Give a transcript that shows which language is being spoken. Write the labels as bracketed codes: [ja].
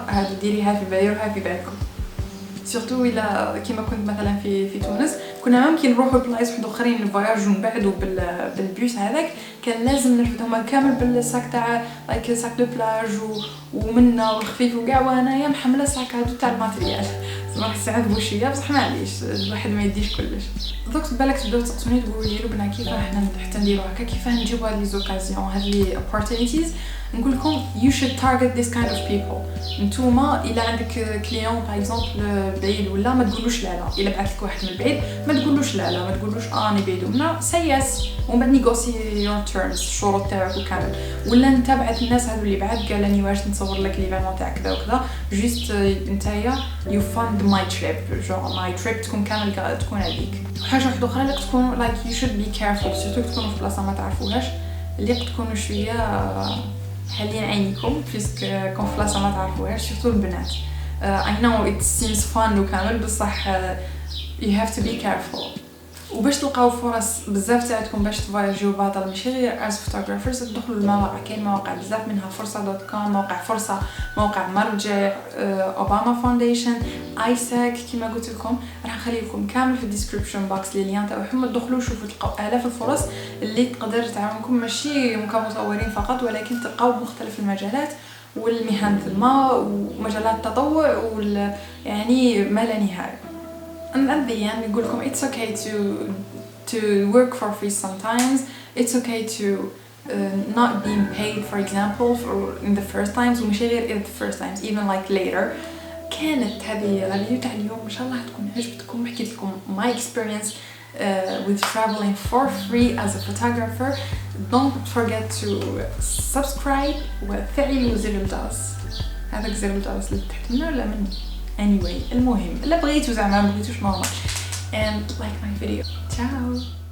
[ar] هذه ديريها في بالكم في بالكم، سورتو الا كيما كنت مثلا في تونس كنا ممكن نروحوا لبلايص واحد اخرين الفواياج ونبعدوا بالبيوس هذاك، كان لازم نرفدهم كامل بالساك تاع لايك ساك دو بلاج ومنا والخفيف وكاع، وانايا محمله ساك هادو تاع الماتريال راح يساعدوا شويه، بصح معليش الواحد ما يديش كلش. دوك بالك تبداو تسقسوني تقولوا لي لبنى كيفاه حنا حتى نديروا هكا، كيفاه نجيبوا هاد لي زوكازيون هاد لي opportunities. نقول لكم [en] you should target this kind of people. [ar] نتوما الا عندك كليون باغ اكزومبل بعيد ولا ما تقولوش لا لا، الا بعث لك واحد من البعيد ما تقولوش لا لا، ما تقولوش اني بعيد ومنا سياس، ومن بعد نيغوسي يور تيرمز الشروط تاعك وكامل. ولا انت بعث الناس هذو اللي بعد قال لي واش نصور لك ليفينمون تاع كذا وكذا، جوست نتايا [en] you found my trip, [ar] جو ماي تريب تكون كامل تكون عليك. حاجه واحده اخرى اللي تكون [en] like you should be careful, [ar] سورتو تكونوا في بلاصه ما تعرفوهاش، اللي تكونوا شويه حالين عينيكم بيسك كون في بلاصه ما تعرفوهاش، سورتو البنات. [en] I know it seems fun [ar] وكامل، بصح [en] you have to be careful. [ar] وباش تلقاو فرص بزاف تاعتكم باش تفواياجيو باطل ماشي غير [en] as photographers، [ar] تدخلوا المواقع. كاين مواقع بزاف منها فرصه.com، موقع فرصه، موقع مرجع، اوباما فاونديشن، ايساك. كيما قلت لكم راح نخلي لكم كامل في الديسكريبشن بوكس لي ليان تاعهم، تدخلوا شوفوا تلقاو الاف الفرص اللي تقدر تعاونكم، ماشي كمصورين فقط ولكن تلقاو بمختلف المجالات والمهن ثما ومجالات التطوع يعني ما لا نهايه. [en] And at the end [ar] نقول لكم [en] it's okay to work for free sometimes. It's okay to not being paid for example in the first times، [ar] وماشي غير [en] in the first times even like later. [ar] كانت هذه الفيديو تاع اليوم ان شاء الله تكون عجبتكم. حكيت لكم [en] my experience with traveling for free as a photographer. Don't forget to subscribe [ar] وفعلوا زر الجرس. هذاك زر الجرس اللي تحت منه ولا منه [en] anyway. [ar] المهم لا بغيتو زعما ما بغيتوش ماما [en] and like my video. [ar] Ciao.